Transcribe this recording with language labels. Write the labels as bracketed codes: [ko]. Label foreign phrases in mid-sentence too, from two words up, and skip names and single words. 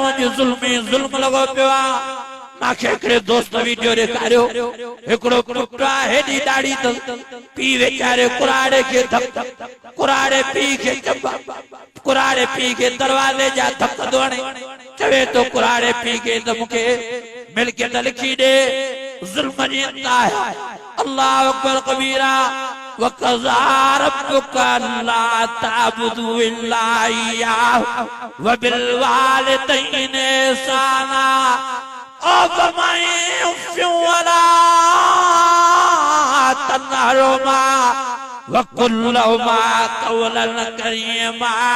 [sd] अॼु ज़ुल्म ई ज़ुल्म लॻो पियो आ। मांखे हिकिड़े दोस्त वीडियो ॾेखारियो, हिकिड़ो पुटु आहे, हेॾी ॾाढ़ी त पीउ वेचारे कुराड़े खे धक, कुराड़े पीउ खे चंबा, कुराड़े पीउ खे दरवाज़े जा धक थो हणे। चवे तो कुराड़े पीउ खे त मूंखे मिल्कियत लिखी ॾे। ज़ुल्म जी इंतहा है। [ar] الله أكبر كبيرا. وقضى ربك ألا تعبدوا إلا إياه وبالوالدين إحسانا وما يفيونا تنهرهما وقل لهما قولا كريما.